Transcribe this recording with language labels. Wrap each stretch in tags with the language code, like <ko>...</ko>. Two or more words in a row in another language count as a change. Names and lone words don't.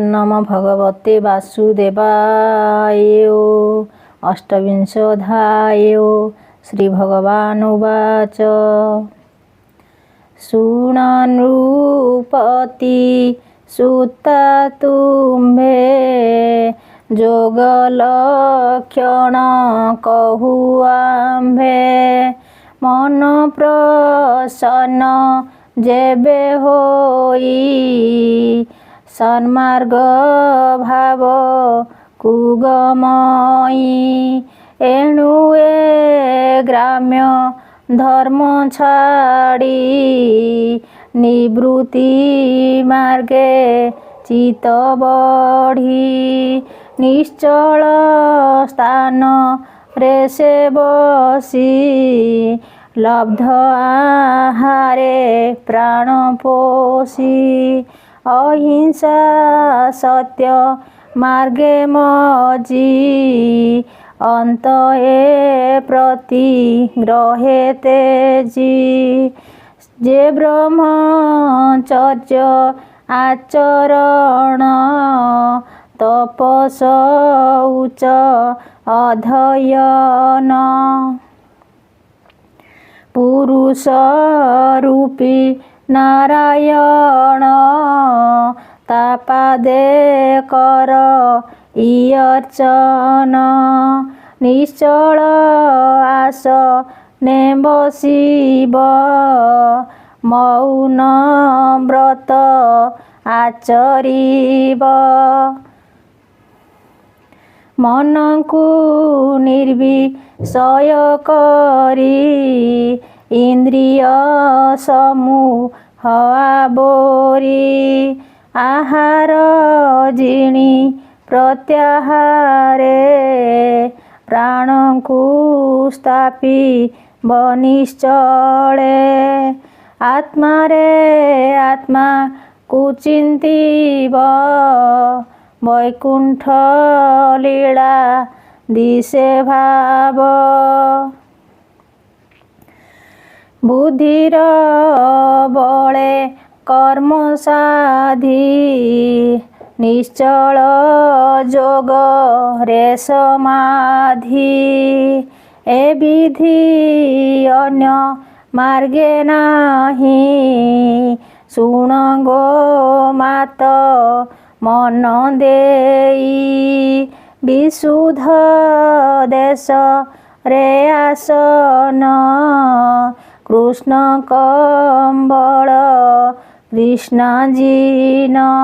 <sa>नमो भगवते वासुदेवाय। अष्टविंशोऽध्याय।</sa> <or>ଶ୍ରୀଭଗବାନୁବାଚ ଶୃଣୁନୃପତି ସୁତା ତୁମ୍ଭେ ଜୋଗଲକ୍ଷଣ କହୁଆମ୍ଭେ ମନ ପ୍ରସନ୍ନ ଜେବେ ହୋଈ ସନ୍ମାର୍ଗ ଭାବ କୁଗମୟୀ ଏଣୁ ଏ ଗ୍ରାମ୍ୟ ଧର୍ମ ଛାଡ଼ୀ ନିବୃତ୍ତି ମାର୍ଗେ ଚିତ ବଢ଼ୀ ନିଶ୍ଚଳ ସ୍ଥାନ ରେ ସେ ବସୀ ଲବ୍ଧ ଆହାରେ ପ୍ରାଣ ପୋଷୀ ଅହିଂସା ସତ୍ୟ ମାର୍ଗେ ମଜୀ ଅଂତ ଏ ପ୍ରତି ଗ୍ରହେ ତେଜୀ ଜେ ବ୍ରହ୍ମଚର୍ଯ୍ୟ ଆଚରଣ ତପସ ଉଚ୍ଚ ଅଧ୍ୟୟନ ପୁରୁଷ ରୂପୀ ନାରାୟଣ ତାପାଦେ କର ଇୟର୍ଚନ ନିଶ୍ଚଳ ଆସ ନେ ବସିବ ମୌନ ବ୍ରତ ଆଚରିବ ମନ କୋ ନିର୍ବିଷୟ କରୀ ଇଂଦ୍ରିୟ ସମୂହ ଆବରୀ ଆହାର ଜିଣୀ ପ୍ରତ୍ୟାହାରେ ପ୍ରାଣ କୋ ସ୍ଥାପୀ ବନିଶ୍ଚଳେ ଆତ୍ମା ରେ ଆତ୍ମା କୋ ଚିଂତୀବ ବୈକୁଂଠ ଲୀଳା ଦିଶେ ଭାବ ବୁଦ୍ଧିର ବଳେ କର୍ମ ସାଧୀ ନିଶ୍ଚଳ ଜୋଗ ରେ ସମାଧି ଏ ବିଧି ଅନ୍ୟ ମାର୍ଗେ ନାହି ସୁନ ଗୋ ମାତ ମନ ଦେଈ ବିଶୁଦ୍ଧ ଦେଶ ରେ ଆସନ କୃଷ୍ଣ କମ୍ବଳ କୃଷ୍ଣ ଜୀନ</or>